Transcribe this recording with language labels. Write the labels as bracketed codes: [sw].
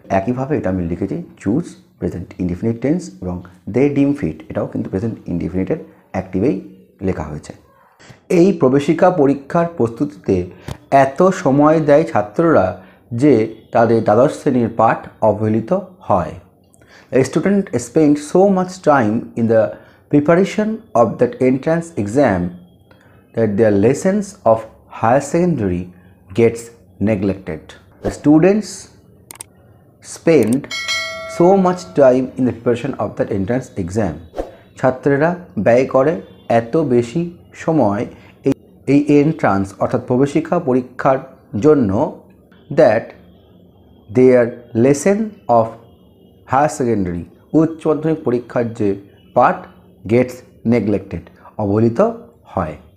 [bn] একইভাবে এটা আমি লিখেছি চুজ প্রেজেন্ট ইনডিফিনিট টেন্স এবং [en] they deem fit, [bn] এটাও কিন্তু প্রেজেন্ট ইনডিফিনিটের অ্যাক্টিভেই লেখা হয়েছে। এই প্রবেশিকা পরীক্ষার প্রস্তুতিতে এত সময় দেয় ছাত্ররা যে তাদের দ্বাদশ শ্রেণীর পাঠ অবহেলিত হয়। [en] A student spends so much time in the preparation of that entrance exam that their lessons of higher secondary gets neglected. The students spend so much time in the preparation of that entrance exam. [bn] ছাত্রেরা ব্যয় করে এত বেশি সময় এই entrance অর্থাৎ প্রবেশিকা পরীক্ষার জন্য, [en] that their lesson of higher secondary, [bn] উচ্চ মাধ্যমিক পরীক্ষার যে পাঠ, [en] gets neglected, [bn] অবহেলিত হয়।